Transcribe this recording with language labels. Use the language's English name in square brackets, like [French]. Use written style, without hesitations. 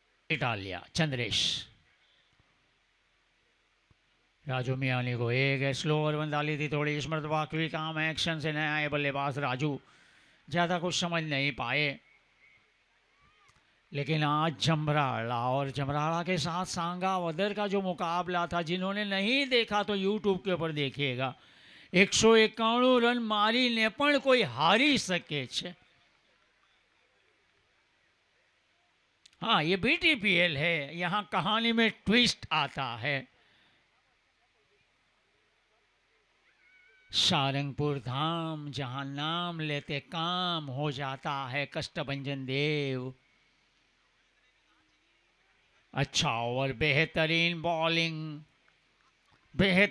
[Hindi] Italia Chandresh, Raju Miani को एक slower बंद डाली थी, थोड़ी इस मरतबा क्विक आर्म एक्शन से नया आए बल्लेबाज राजू ज़्यादा कुछ समझ नहीं पाए. लेकिन आज जमराड़ा और जमराड़ा के साथ सांगावदर का जो मुकाबला था, जिन्होंने नहीं देखा तो यूट्यूब के ऊपर देखिएगा. [Gujarati] 191 रन मारीने पण कोई हारी सके छे. [Hindi] हाँ, ये बीटीपीएल है, यहाँ कहानी में ट्विस्ट आता है. सारंगपुर धाम जहाँ नाम लेते काम हो जाता है. कष्टभंजन देव, अच्छा ओवर, बेहतरीन बॉलिंग, बेहद